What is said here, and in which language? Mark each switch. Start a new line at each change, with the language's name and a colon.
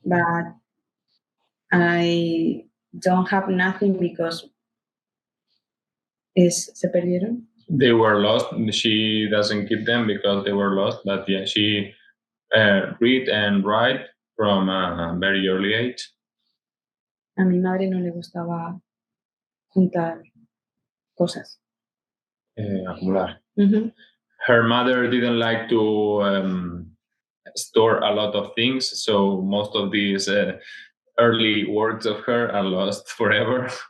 English: But I don't have nothing because
Spanish: se perdieron.
English: They were lost. She doesn't keep them because they were lost. But yeah, she read and write from a very early age.
Spanish: A mi madre no le gustaba juntar cosas. Acumular.
English: Her mother didn't like to store a lot of things, so most of these early works of her are lost forever.